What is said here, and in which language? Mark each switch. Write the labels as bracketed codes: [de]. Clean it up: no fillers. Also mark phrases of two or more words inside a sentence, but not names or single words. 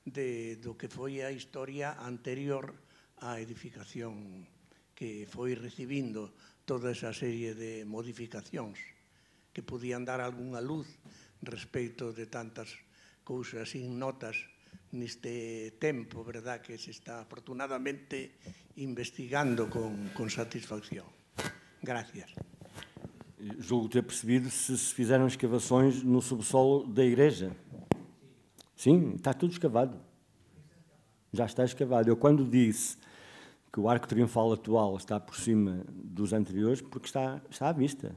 [gl] do que foi a historia anterior á edificación, que foi recibindo toda esa serie de modificacións que podían dar algunha luz respecto de tantas cousas ignotas neste tempo, verdad, que se está afortunadamente investigando con satisfacción. Gracias. [pt] Julgo ter percebido se fizeram escavações no subsolo da igreja. Sim, está tudo escavado. Já está escavado. Eu, quando disse que o arco triunfal atual está por cima dos anteriores, porque está à vista.